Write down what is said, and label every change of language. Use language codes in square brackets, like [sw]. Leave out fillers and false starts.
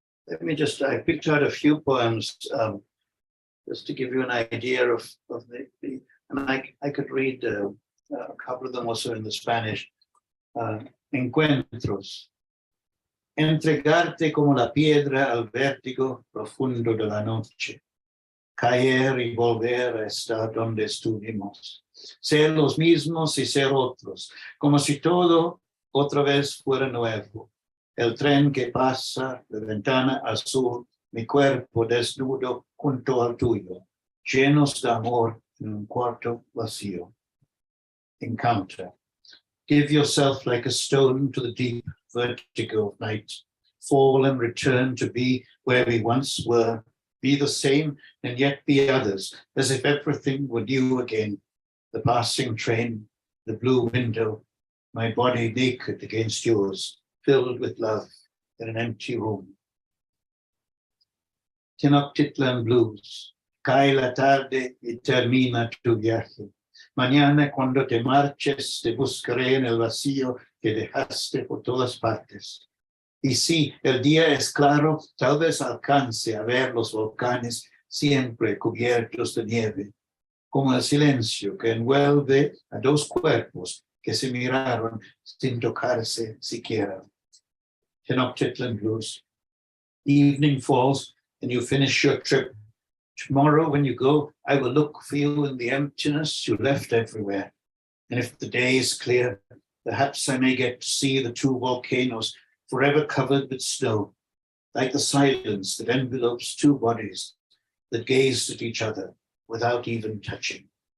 [en] I picked out a few poems just to give you an idea of the and I could read a couple of them also in the Spanish. [es] Encuentros. Entregarte como la piedra al vértigo profundo de la noche. Caer y volver a estar donde estuvimos. Ser los mismos y ser otros, como si todo otra vez fuera nuevo. El tren que pasa, la ventana azul, mi cuerpo desnudo junto al tuyo, llenos de amor en un cuarto vacío. [en] Encounter. Give yourself like a stone to the deep vertigo of night. Fall and return to be where we once were. Be the same and yet be others, as if everything were new again. The passing train, the blue window, my body naked against yours, filled with love in an empty room. Tenochtitlan blues. [es] Cae la tarde y termina tu viaje. Mañana cuando te marches te buscaré en el vacío que dejaste por todas partes. Y si el día es claro, tal vez alcance a ver los volcanes siempre cubiertos de nieve, como el silencio que envuelve a dos cuerpos que se miraron sin tocarse siquiera. [en] Tenochtitlan blues. Evening falls and you finish your trip. Tomorrow when you go, I will look for you in the emptiness you left everywhere. And if the day is clear, perhaps I may get to see the two volcanoes forever covered with snow, like the silence that envelopes two bodies that gazed at each other without even touching.